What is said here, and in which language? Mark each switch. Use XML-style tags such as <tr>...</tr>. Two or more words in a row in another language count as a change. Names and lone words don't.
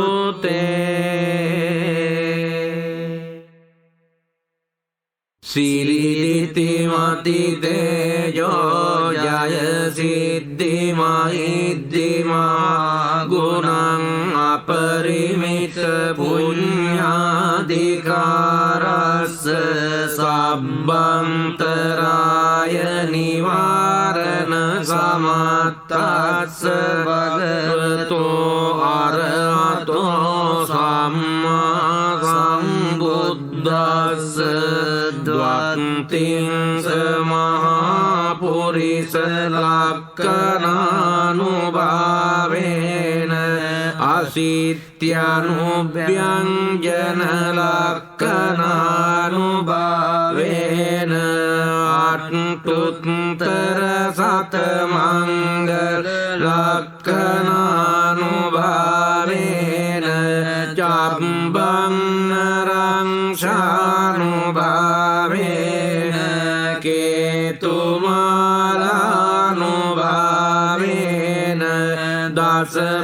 <pi>සිරිලිතිමති තේජෝ ජය සිද්ධිමහිද්ධිමා ගුණං අපරිමිත පුඤ්ඤාධිකාරස්ස සබ්බන්තරාය නිවාරණ සමත්තස්ස භගවතෝ අරහතෝ සම්මා සම්බුද්දස්ස ද්වන්තිං සමහා පුරිස ලක්ඛනානුභාවේන අසිත්‍යනුභ්‍යංජන ලක්ඛනානුභාවේන අට්ඨුත්තර සතමංගල ලක්ඛනානුභාවේන චම්බං නරං කේතුමාලානුභාවේන දස</pi>